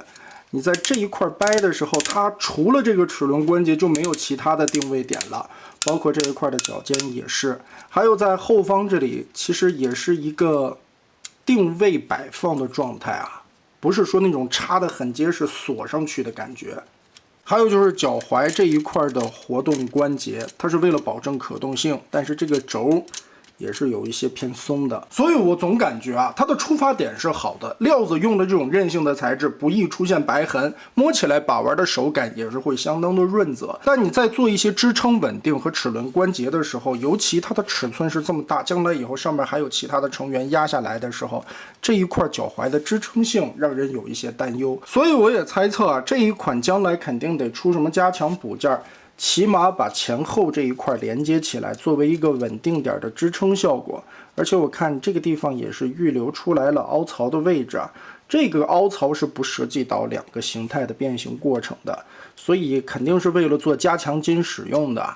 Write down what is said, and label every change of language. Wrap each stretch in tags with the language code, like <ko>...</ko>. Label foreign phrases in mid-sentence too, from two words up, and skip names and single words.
<zh>你在這一塊掰的時候，它除了這個齒輪關節就沒有其他的定位點了，包括這一塊的腳尖也是，還有在後方這裡其實也是一個定位擺放的狀態啊，不是說那種插得很結實鎖上去的感覺。還有就是腳踝這一塊的活動關節，它是為了保證可動性，但是這個軸也是有一些偏鬆的，所以我总感覺啊，它的出发点是好的，料子用的这种韧性的材质，不易出现白痕，摸起来把玩的手感也是会相当的润泽。但你在做一些支撑稳定和齿轮关节的时候，尤其它的尺寸是这么大，将来以后上面还有其他的成员压下来的时候，这一块脚踝的支撑性让人有一些担忧。所以我也猜测啊，这一款将来肯定得出什么加强补件。起碼把前後這一塊連接起來，作為一個穩定點的支撐效果。而且我看這個地方也是預留出來了凹槽的位置啊，這個凹槽是不涉及到兩個形態的變形過程的，所以肯定是為了做加強筋使用的。</zh>